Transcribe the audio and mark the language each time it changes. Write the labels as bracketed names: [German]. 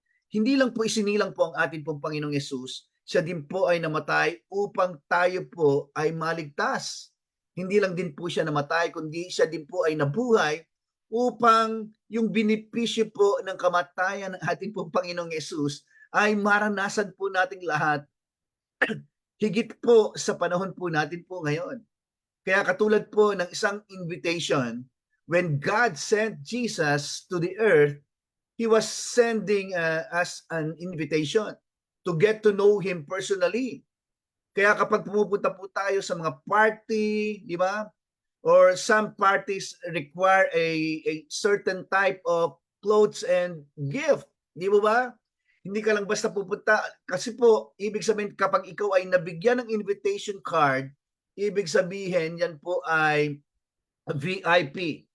[Filipino] Hindi lang po isinilang po ang ating pong Panginoong Yesus, siya din po ay namatay upang tayo po ay maligtas. Hindi lang din po siya namatay, kundi siya din po ay nabuhay upang yung benepisyo po ng kamatayan ng ating pong Panginoong Yesus ay maranasan po nating lahat higit po sa panahon po natin po ngayon. Kaya katulad po ng isang invitation, [English] when God sent Jesus to the earth, He was sending us an invitation to get to know Him personally. [Filipino] Kaya kapag pumupunta po tayo sa mga party, di ba? [English] Or some parties require a certain type of clothes and gift. [Filipino] Di ba? Hindi ka lang basta pupunta. Kasi po, ibig sabihin kapag ikaw ay nabigyan ng invitation card, ibig sabihin yan po ay VIP.